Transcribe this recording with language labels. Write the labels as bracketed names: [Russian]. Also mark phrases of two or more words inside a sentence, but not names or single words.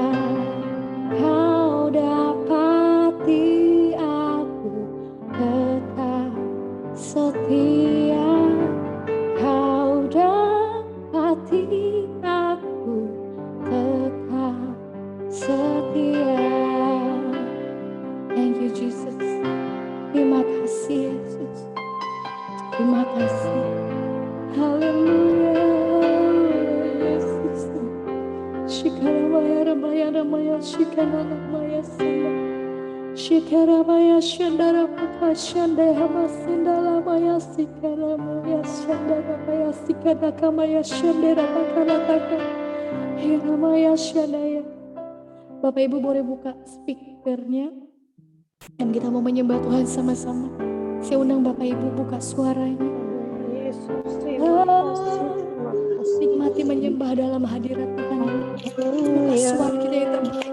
[Indonesian] Kau dapati aku tetap setia. Kau dapati aku tetap setia. [English] Thank you Jesus. [Indonesian] Terima kasih Yesus. Terima kasih. Haleluya Yesus. Shikaramaya ramaya ramaya shikaramaya sama. Shikaramaya shandara paka shandaya masindala maya shikaramaya shandara maya sikadakamaya shandara pakalataka. Hiramaya shandaya. Bapak Ibu boleh buka speakernya dan kita mau menyembah Tuhan sama-sama. Saya undang Bapak Ibu buka suaranya. Yesus, terima kasih. Nikmati menyembah dalam hadirat Tuhan. Buka suara kita yang terbaik.